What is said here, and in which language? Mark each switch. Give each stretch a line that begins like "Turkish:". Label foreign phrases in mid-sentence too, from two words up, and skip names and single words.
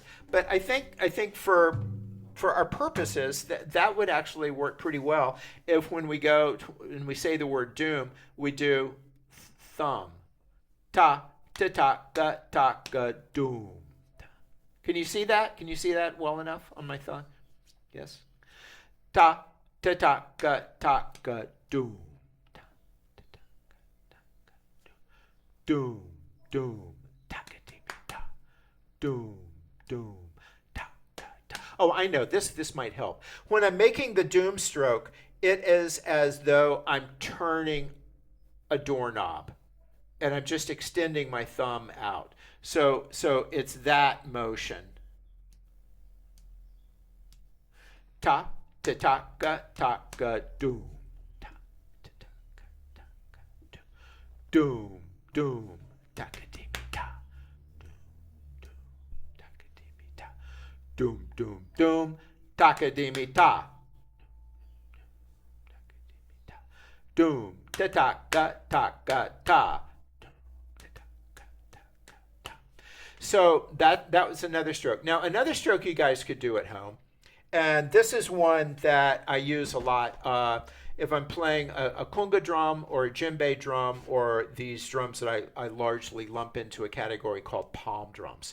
English: But I think for our purposes, that would actually work pretty well if when we go and we say the word doom, we do thumb. Ta, ta, ta, ga, doom. Can you see that? Can you see that well enough on my thumb? Yes. Ta, ta, ta, ga, doom. Doom. Doom, ta, doom, doom, ta, ta, ta. Oh, I know, this might help. When I'm making the doom stroke, it is as though I'm turning a doorknob, and I'm just extending my thumb out. So it's that motion. Ta, ta, ta, ga, doom, ta, ta, ta, ga, doom, doom. Doom, doom, doom, takadimi ta. Doom, ta ta ta. So that was another stroke. Now another stroke you guys could do at home, and this is one that I use a lot. If I'm playing a conga drum or a djembe drum, or these drums that I largely lump into a category called palm drums.